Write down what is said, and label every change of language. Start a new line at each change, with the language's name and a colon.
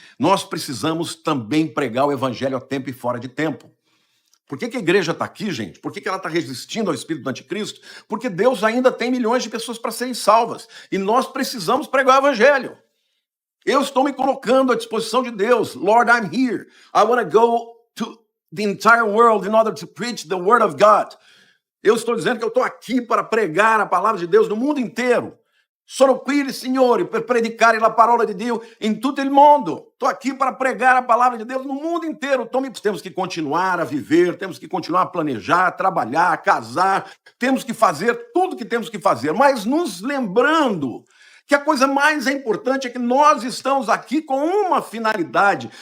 Portuguese: Nós precisamos também pregar o evangelho a tempo e fora de tempo. Por que a igreja está aqui, gente? Por que ela está resistindo ao espírito do anticristo? Porque Deus ainda tem milhões de pessoas para serem salvas. E nós precisamos pregar o evangelho. Eu estou me colocando à disposição de Deus.
English: Lord, I'm here. I want to go to the entire world in order to preach the word of God.
Portuguese: Eu estou dizendo que eu estou aqui para pregar a palavra de Deus no mundo inteiro.
Italian: Sono qui, Signore, per predicare la parola di Dio in tutto il mondo.
Portuguese: Estou aqui para pregar a palavra de Deus no mundo inteiro. Temos que continuar a viver, temos que continuar a planejar, trabalhar, casar, temos que fazer tudo que temos que fazer, mas nos lembrando Que a coisa mais importante é que nós estamos aqui com uma finalidade.